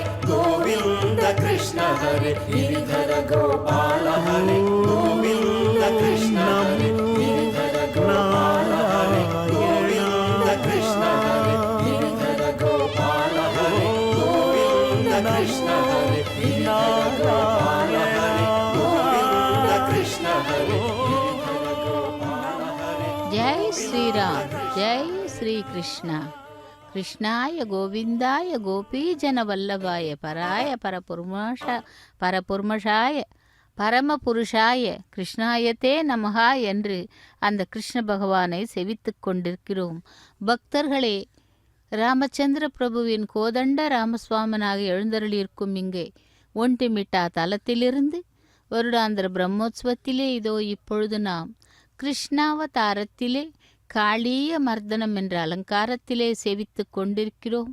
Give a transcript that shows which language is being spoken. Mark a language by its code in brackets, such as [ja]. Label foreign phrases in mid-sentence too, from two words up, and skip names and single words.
[te] గోవింద కృష్ణ హరి గిరిధర గోపాల హరి గోవింద కృష్ణ హరి గిరిధర గోపాల హరి గోవింద కృష్ణ హరి గిరిధర గోపాల హరి గోవింద కృష్ణ హరి గిరిధర గోపాల హరి గోవింద కృష్ణ హరి గిరిధర గోపాల హరి. జై శ్రీరామ్ జై శ్రీకృష్ణ. [sa] కృష్ణాయ గోవిందాయ గోపీజనవల్లభాయ పరాయ பரபுருஷாய பரமபுருஷாய கிருஷ்ணாயத்தே நமஹா [ta] என்று அந்த கிருஷ்ண பகவானை செவித்துக் கொண்டிருக்கிறோம். பக்தர்களே, ராமச்சந்திர பிரபுவின் கோதண்ட ராமசுவாமனாக எழுந்தருளியிருக்கும் இங்கே ஒண்டிமிட்டா தலத்திலிருந்து வருடாந்திர பிரம்மோத்சவத்திலே இதோ இப்பொழுது நாம் கிருஷ்ணாவதாரத்திலே காளிய மர்தனம் என்ற அலங்காரத்திலே சேவித்து கொண்டிருக்கிறோம்.